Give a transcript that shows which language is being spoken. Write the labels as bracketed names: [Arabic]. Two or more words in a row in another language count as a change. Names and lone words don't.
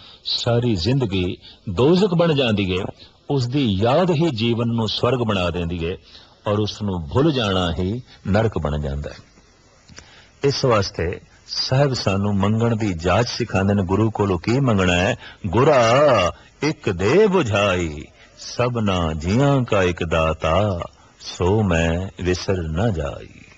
[Punjabi] ਸਾਰੀ ਜ਼ਿੰਦਗੀ ਦੋਜ਼ਕ ਬਣ ਜਾਂਦੀ ਹੈ। ਉਸਦੀ ਯਾਦ ਹੀ ਜੀਵਨ ਨੂੰ ਸਵਰਗ ਬਣਾ ਦੇਂਦੀ ਹੈ, ਔਰ ਉਸਨੂੰ ਭੁਲ ਜਾਣਾ ਹੀ ਨਰਕ ਬਣ ਜਾਂਦਾ ਹੈ। ਇਸ ਵਾਸਤੇ ਸਾਹਬ ਸਾਨੂ ਮੰਗਣ ਦੀ ਜਾਚ ਸਿਖਾਂਦੇ ਨੇ। ਗੁਰੂ ਕੋਲੋਂ ਕੀ ਮੰਗਣਾ ਹੈ? ਗੁਰਾ ਏਕ ਦੇ ਬੁਝਾਈ, ਸਬਨਾ ਜੀਆਂ ਕਾ ਏਕ ਦਾਤਾ ਸੋ ਮੈਂ ਵਿਸਰ ਨ ਜਾਈ।